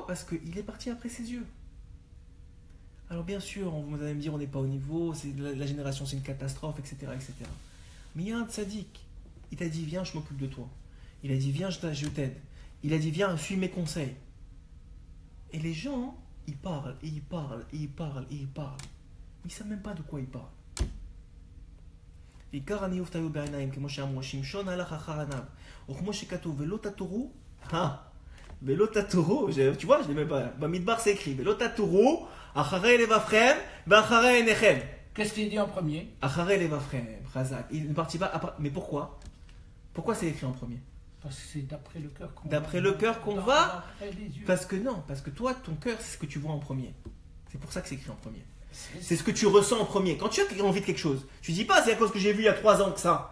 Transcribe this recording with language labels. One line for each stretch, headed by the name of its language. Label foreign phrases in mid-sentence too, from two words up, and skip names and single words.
French: Parce qu'il est parti après ses yeux. Alors bien sûr, vous allez me dire, on n'est pas au niveau, la génération c'est une catastrophe, etc., etc. Mais il y a un tzaddik. Il t'a dit, viens, je m'occupe de toi. Il a dit, viens, je t'aide. Il a dit, viens, suis mes conseils. Et les gens, ils parlent, et ils parlent, et ils parlent, et ils parlent. Ils ne savent même pas de quoi ils parlent.
Hebrew: עיקר הניאוף תהיו בעיניים, כמו שאמרו, שמשון הלך אחר עיניו, או כמו שכתוב, ולא תתורו, ולא תתורו,
French: tu vois, je l'ai même pas, במדבר c'est écrit,
Hebrew: ולא תתורו, אחרי לבבכם, ואחרי עיניכם.
French: Qu'est-ce qu'il dit en premier?
Hebrew: אחרי לבבכם, חזק.
French: Il ne partit pas, mais pourquoi? Pourquoi c'est écrit en premier? Parce que c'est d'après le cœur qu'on D'après le cœur qu'on va, d'après les yeux. parce que toi, ton cœur, c'est ce que tu vois en premier. C'est pour ça que c'est écrit en premier. C'est ce que tu ressens en premier. Quand tu as envie de quelque chose, tu dis pas c'est à cause que j'ai vu il y a 3 ans que ça.